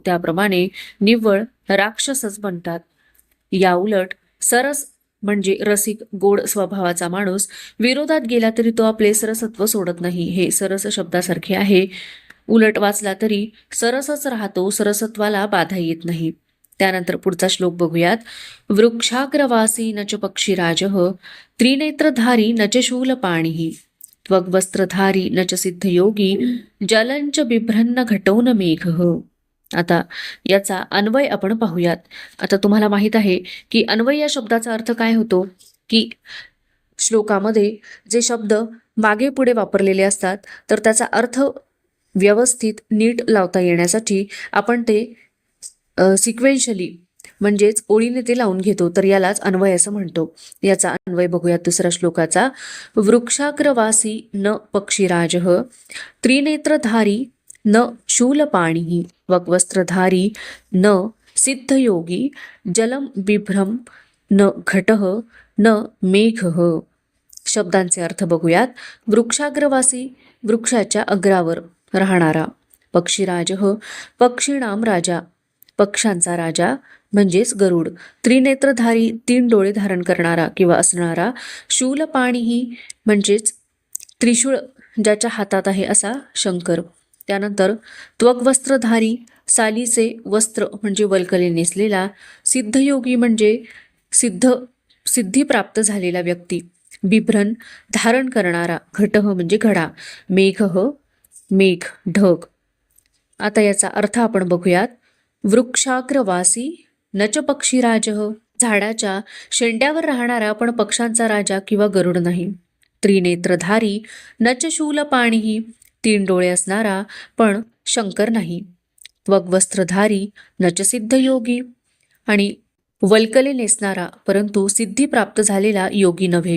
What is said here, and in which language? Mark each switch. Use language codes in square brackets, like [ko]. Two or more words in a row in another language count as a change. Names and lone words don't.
[mr] त्याप्रमाणे निव्वळ राक्षसच बनतात. या उलट सरस म्हणजे रसिक, गोड स्वभावाचा माणूस विरोधात गेला तरी तो आपले सरसत्व सोडत नाही. हे सरस शब्दासारखे आहे. उलट वाचला तरी सरसच राहतो, सरसत्वाला बाधा येत नाही. त्यानंतर पुढचा श्लोक बघूयात. [sa] वृक्षाग्रवासी न च पक्षीराजः त्रिनेत्रधारी न च शूलपाणिः त्वग्वस्त्रधारी न च सिद्धयोगी जलंच बिभ्रन्न घटोन मेघः. [mr] आता याचा अन्वय आपण पाहूयात. आता तुम्हाला माहित आहे की अन्वय या शब्दाचा अर्थ काय होतो, की श्लोकामध्ये जे शब्द मागे पुढे वापरलेले असतात तर त्याचा अर्थ व्यवस्थित नीट लावता येण्यासाठी आपण ते सिक्वेन्शली म्हणजेच ओळीने ते लावून घेतो, तर यालाच अन्वय असं म्हणतो. याचा अन्वय बघूयात दुसऱ्या श्लोकाचा. [sa] वृक्षाग्रवासी न पक्षीराजः त्रिनेत्रधारी न शूलपाणिः वक्वस्त्रधारी न सिद्धयोगी जलम बिभ्रम न घटः न मेघः. [mr] शब्दांचे अर्थ बघूयात. वृक्षाग्रवासी वृक्षाच्या अग्रावर राहणारा, [sa] पक्षीराजः पक्षीणाम राजा, [mr] पक्ष्यांचा राजा म्हणजेच गरुड, त्रिनेत्रधारी तीन डोळे धारण करणारा किंवा असणारा, शूलपाणीही म्हणजेच त्रिशूळ ज्याच्या हातात आहे असा शंकर. त्यानंतर त्वग्वस्त्रधारी सालीचे वस्त्र म्हणजे वल्कले नेसलेला, सिद्धयोगी म्हणजे सिद्धी प्राप्त झालेला व्यक्ती, बिभ्रन धारण करणारा, घटः म्हणजे घडा, मेघः मेघ ढग. आता याचा अर्थ आपण बघूयात. [sa] वृक्षाग्रवासी न च पक्षीराजः [mr] झाडाच्या शेंड्यावर राहणारा पण पक्ष्यांचा राजा किंवा गरुड नाही. [sa] त्रिनेत्रधारी नचशूल पाणीही, [mr] तीन डोळे असणारा पण शंकर नाही. [sa] त्वग्वस्त्रधारी नचसिद्ध योगी, [mr] आणि वल्कले नेसणारा परंतु सिद्धी प्राप्त झालेला योगी नव्हे.